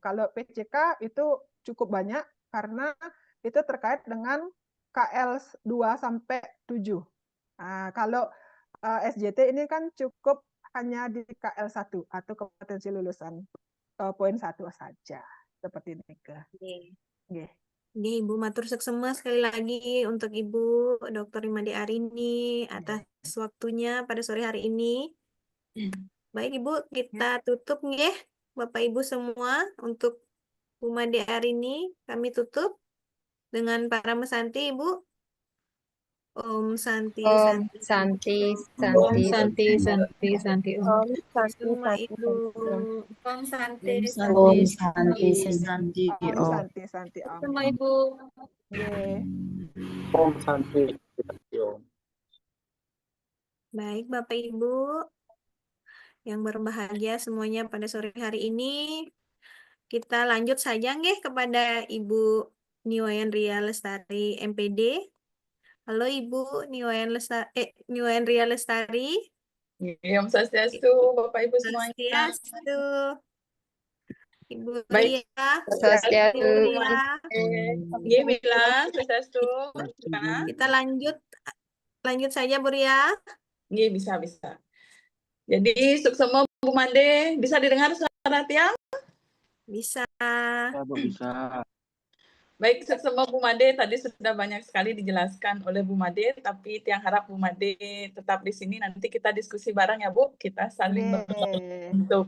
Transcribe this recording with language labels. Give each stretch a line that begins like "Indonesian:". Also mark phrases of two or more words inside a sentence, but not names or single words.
Indonesian: Kalau PCK itu cukup banyak karena itu terkait dengan KL 2 sampai 7. Nah, kalau SJT ini kan cukup hanya di KL 1 atau kompetensi lulusan poin 1 saja. Seperti ini ke. Nggih. Nggih, Ibu
Balinese: matur seksema
Indonesian: sekali lagi untuk Ibu Dr. Nimade Arini atas waktunya pada sore hari ini. Baik Ibu, kita tutup nggih. Bapak Ibu semua untuk Bu Made Arini kami tutup dengan para mesanti Ibu.
Sanskrit: Om Santi Om Santi. Santi, Om Santi, Santi, Santi, Santi, Om. Om Santi,
Indonesian: Semua
Sanskrit: Santi, Ibu. Om Santi Santi. Om Santi, Santi, Om Om. Santi Om.
Indonesian: Semua Ibu. Nggih.
Sanskrit: Om Santi.
Indonesian: Baik Bapak Ibu yang berbahagia semuanya pada sore hari ini. Kita lanjut saja nggih kepada Ibu Niwayan Ria Lestari MPD. Halo Ibu Niwayan Ria Lestari.
Sanskrit: Om Swastiastu,
Indonesian: Bapak Ibu semuanya. Swastiastu. Ibu Baik. Ria. Swastiastu. Ibu Ria. Nggih, Mila, Swastiastu. Gimana? Kita lanjut saja Bu Ria. Nggih, bisa. Jadi, suksema Bu Made, bisa didengar suara Tiang? Bisa. Ya, Bu, bisa. Baik, suksema Bu Made, tadi sudah banyak sekali dijelaskan oleh Bu Made, tapi Tiang harap Bu Made tetap di sini, nanti kita diskusi bareng ya Bu, kita saling untuk